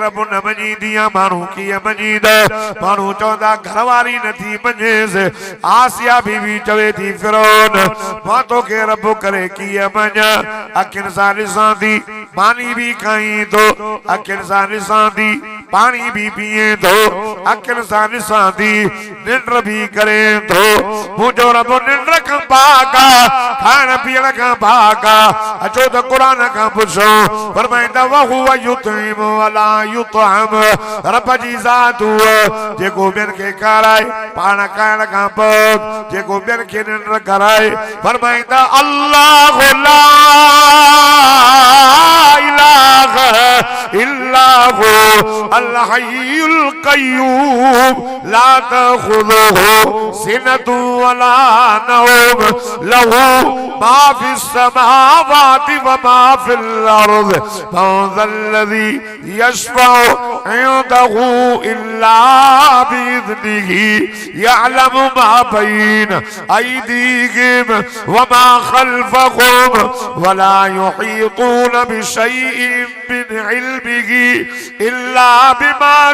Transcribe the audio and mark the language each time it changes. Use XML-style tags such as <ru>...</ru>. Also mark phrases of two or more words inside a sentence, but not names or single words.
<sd>रब न मञींदी माण्हू कीअं मञींदा माण्हू चवंदा घरवारी नथी मञेसि आसिया बीबी चवे थी फिरौन मां तोखे रब करे कीअं मञा अखियुनि सां ॾिसां थी मानी भी खाई तो अखियुनि सां ॾिसां थी पानी भी पिए तो अखियुनि सां ॾिसां थी निंड भी करे तो मुंहिंजो रब निंड खां पाक खाइण पीअण खां पाक अचो त क़ुरान खां पुछो फरमाईंदा</sd> <ar>وهو يطعم ولا يطعم</ar> <sd>रब जी ज़ात जेको ॿियनि खे खाराए पाण खाइण खां पोइ जेको ॿियनि खे निंड कराए फरमाईंदा</sd> <ar>الله لا إله إلا هو الحي القيوم لا تأخذه سنة ولا نوم له ما في السماوات وما في الأرض من ذا الذي يشفع عنده إلا بإذنه يعلم ما بين أيديهم وما خلفهم ولا يحيطون بشيء من علمه إلا بما</ar>